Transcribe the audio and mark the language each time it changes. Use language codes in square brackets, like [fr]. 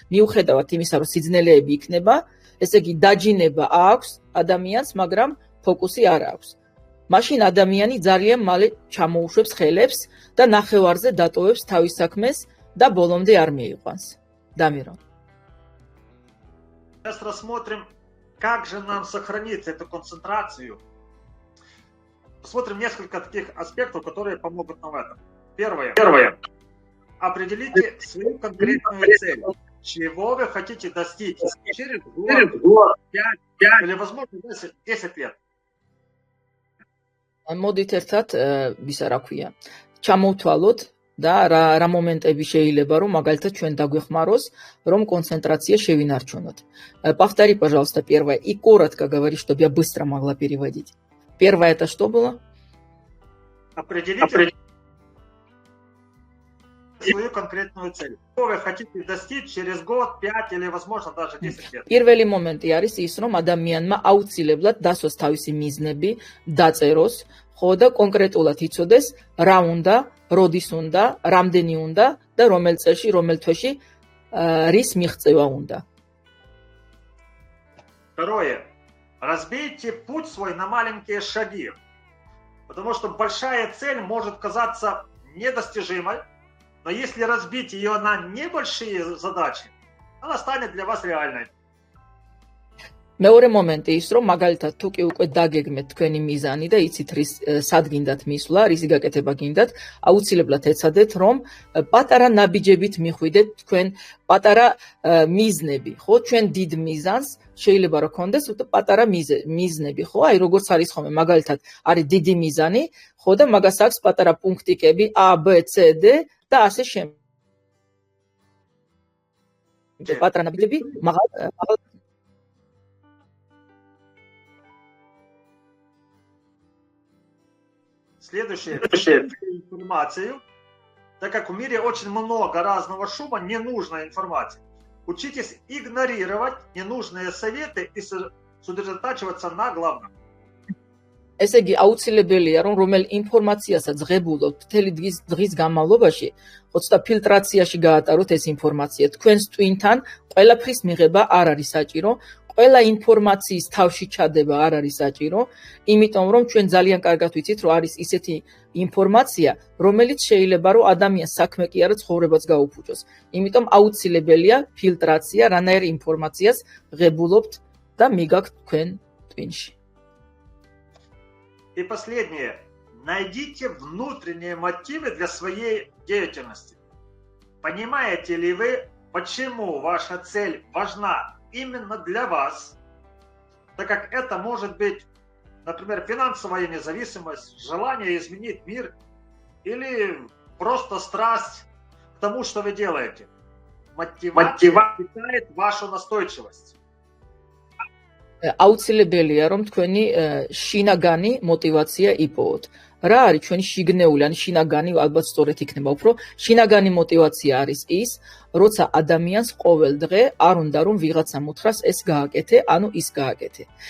[ka] მიუხედავად იმისა, რომ სიძნელეები იქნება, ესე იგი დაჯინება აქვს ადამიანს, მაგრამ ფოკუსი არ აქვს. მაშინ ადამიანი ძალიან მალე ჩამოუშვებს ხელებს და ნახევარზე დატოვებს თავის საქმეს და ბოლომდე არ მიიყვანს. [ru] Дамирон. Сейчас рассмотрим, как же нам сохранить эту концентрацию. Посмотрим несколько таких аспектов, которые помогут нам в этом. Первое. Определите свою конкретную цель. Чего вы хотите достичь через год, 5 или, возможно, 10 лет. [ka] მოდით ერთად ისა რა ქვია, ჩამოვთვალოთ და რა მომენტები შეიძლება რომ მაგალითად ჩვენ დაგვეხმაროს, რომ концентрация შევინარჩუნოთ. [ru] Повтори, пожалуйста, первое и коротко говори, чтобы я быстро могла переводить. Первое это что было? Определите свою конкретную цель. Что вы хотите достичь через год, 5 или, возможно, даже 10 лет. [ka] პირველი მომენტი არის ის, რომ ადამიანმა აუცილებლად დასვას თავისი მიზნები, დაწეროს, ხო და კონკრეტულად იცოდეს, რა უნდა, როდის უნდა, რამდენი უნდა და რომელ წელში, რომელ თვეში რის მიღწევა უნდა. [ru] Второе. Разбейте путь свой на маленькие шаги. Потому что большая цель может казаться недостижимой, но если разбить ее на небольшие задачи, она станет для вас реальной. [ka] მეორე მომენტი ის, რომ მაგალითად თუ კი უკვე დაგეგმეთ თქვენი მიზანი და იცით რის სად გინდათ მისვლა, რისი გაკეთება გინდათ, აუცილებლად ეცადეთ, რომ პატარა ნაბიჯებით მიხვიდეთ თქვენ პატარა მიზნები, ხო? ჩვენ დიდ მიზანს შეიძლება რომ გქონდეს პატარა მიზნები, ხო? აი როგორც არის ხოლმე მაგალითად არის დიდი მიზანი, ხო და მაგას აქვს პატარა პუნქტიკები A, B, C, D და ასე შემდეგ. პატარა ნაბიჯები მაღალ [ru] Следующая информацию. Так как в мире очень много разного шума, ненужной информации, учитесь игнорировать ненужные советы и сосредотачиваться на главном. [ka] ესე იგი აუცილებელია რომ რომელ ინფორმაციასაც ღებულობთ მთელი დღის განმავლობაში, ხო ცოტა ფილტრაციაში გაატაროთ ეს ინფორმაცია. თქვენს ტვინთან ყველაფრის მიღება არ არის საჭირო, ყველა ინფორმაციის თავში ჩადება არ არის საჭირო, იმიტომ რომ ჩვენ ძალიან კარგად ვიცით, რომ არის ისეთი ინფორმაცია, რომელიც შეიძლება რომ ადამიანს საქმე კი არა ცხოვრებაც გაუფუჭოს. იმიტომ აუცილებელია ფილტრაცია, რანაირ ინფორმაციას ღებულობთ და მიგაქვთ თქვენ ტვინში. [ru] И последнее. Найдите внутренние мотивы для своей деятельности. Понимаете ли вы, почему ваша цель важна именно для вас, так как это может быть, например, финансовая независимость, желание изменить мир или просто страсть к тому, что вы делаете. Мотивация питает вашу настойчивость. [ka] აუცილებელია რომ თქვენი შინაგანი мотивация იპოვოთ. რა არის ჩვენი შიგნეული ან შინაგანი, ალბათ სწორედ იქნება უფრო, შინაგანი мотивация არის ის, როცა ადამიანს ყოველ დღე არ უნდა რომ ვიღაცამ უთხრას ეს გააკეთე, ანუ ის გააკეთე.